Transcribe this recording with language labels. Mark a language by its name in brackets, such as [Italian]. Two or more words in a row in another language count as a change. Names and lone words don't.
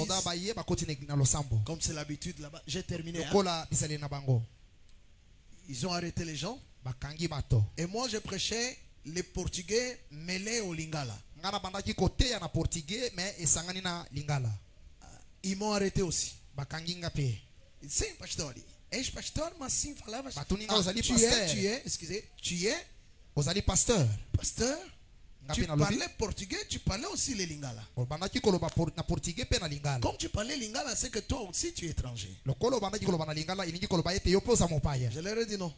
[French] Comme c'est l'habitude là-bas. J'ai terminé. Hein? Ils ont arrêté les gens. Et moi je prêchais les Portugais mêlés au Lingala. Ils m'ont arrêté aussi. [Portuguese] Sim, pastor. Ex-pastor, mas sim falava. [French] Tu es pasteur. Pasteur. Tu parlais portugais, tu parlais aussi les Lingala. Comme tu parlais Lingala, c'est que toi aussi tu es étranger. Je leur ai dit non.